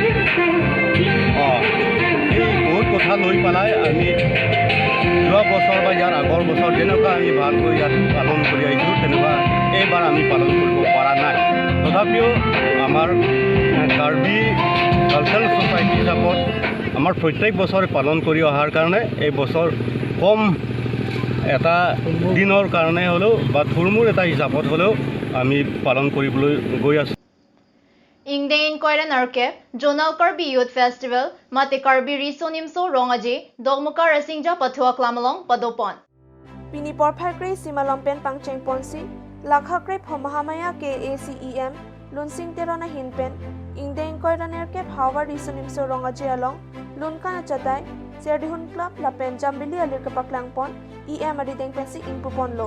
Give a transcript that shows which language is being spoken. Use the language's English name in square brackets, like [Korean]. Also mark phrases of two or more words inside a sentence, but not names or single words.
[Assamese] এই বহুত কথা লৈ পেলাই আমি যোৱা বছৰ বা ইয়াৰ আগৰ বছৰ যেনেকুৱা আমি ভালকৈ ইয়াত পালন কৰি আহিছোঁ তেনেকুৱা এইবাৰ আমি পালন কৰিব পৰা নাই তথাপিও আমাৰ কাৰ্বি কালচাৰেল ছ'চাইটি হিচাপত আমাৰ প্ৰত্যেক বছৰে পালন কৰি অহাৰ কাৰণে এই বছৰ কম এটা দিনৰ কাৰণে হ'লেও বা থুৰমুৰ এটা হিচাপত হ'লেও আমি পালন কৰিবলৈ গৈ আছোঁ [Karbi] Ingdain Koiran Arke, Jonal Karbi Youth Festival, Mate Karbi Riso Nimso Rongaje, Dogmuka Rasingja Patua Klamalong, Padopon. Pini Porpakre Simalompen Pangcheng Ponsi, Lakhakre Pomahamaya KACEM, Lunsing Terona Hinpen, Ingdain Koiran Arke, Howard Riso Nimso Rongaje along, Lunkana Chatai, Serdihun Club, Lapen Jambili Alirkapaklangpon, EM Aditeng Pensi Impupon Lo.